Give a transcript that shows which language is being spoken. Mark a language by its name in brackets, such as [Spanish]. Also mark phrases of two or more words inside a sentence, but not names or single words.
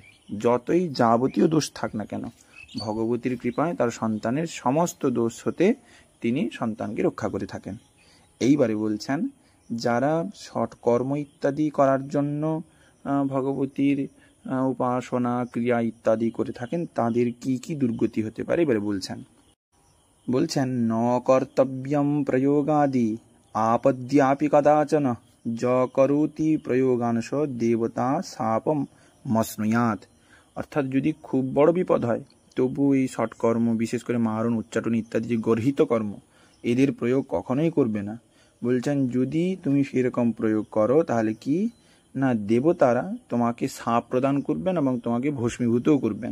[Bangla] যতই যাবতীয় দোষ থাক না কেন, ভগবতীর কৃপায় তার সন্তানের সমস্ত দোষ হতে তিনি সন্তানকে রক্ষা করে থাকেন। এইবারে বলছেন, যারা সৎকর্ম ইত্যাদি করার জন্য ভগবতীর উপাসনা ক্রিয়া ইত্যাদি করে থাকেন তাদের কি কি দুর্গতি হতে পারে এবারে বলছেন [Sanskrit] ন কর্তব্যম প্রয়োগাদি আপদ্যাপি কদাচন য করোতি প্রয়োগাংশ দেবতা শাপম মস্নুয়াত। [Bangla] অর্থাৎ যদি খুব বড় বিপদ হয় তবু এই সৎকর্ম, বিশেষ করে মারণ উচ্চাটন ইত্যাদি যে গর্হিত কর্ম, এদের প্রয়োগ কখনোই করবে না। বলছেন যদি তুমি সেরকম প্রয়োগ করো তাহলে কি না, দেবতারা তোমাকে শাপ প্রদান করবেন এবং তোমাকে ভস্মীভূতও করবেন।